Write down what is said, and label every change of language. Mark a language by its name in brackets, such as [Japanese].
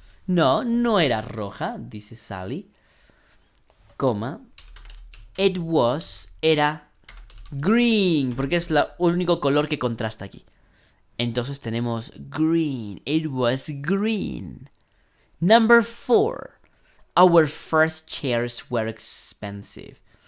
[Spanish] No, no era roja, dice Sally. Coma. [English] It was, [Spanish] era green, porque es el único color que contrasta aquí. Entonces tenemos green. [English] It was green. Number 4. Our first chairs were expensive.